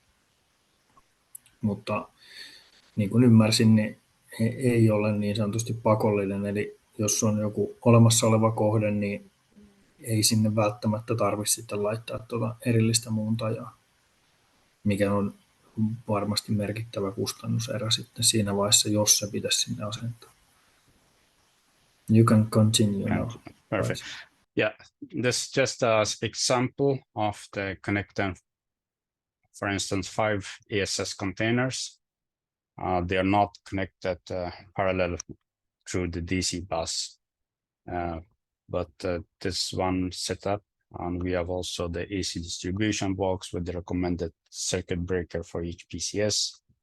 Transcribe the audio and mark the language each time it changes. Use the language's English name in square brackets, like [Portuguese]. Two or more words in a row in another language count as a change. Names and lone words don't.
[Finnish] Mutta niin kuin ymmärsin, niin ei ole niin sanotusti pakollinen, eli jos on joku olemassa oleva kohde, niin ei sinne välttämättä tarvitse sitten laittaa tuota erillistä muuntajaa, mikä on varmasti merkittävä kustannuserä sitten siinä vaiheessa, jos se pitäisi sinne asentaa. [English] You can continue now. Perfect. Yeah, this is just an example of the connecting, for instance, 5 ESS containers. They are not connected parallel through the DC bus, but this one setup, and we have also the AC distribution box with the recommended circuit breaker for each PCS.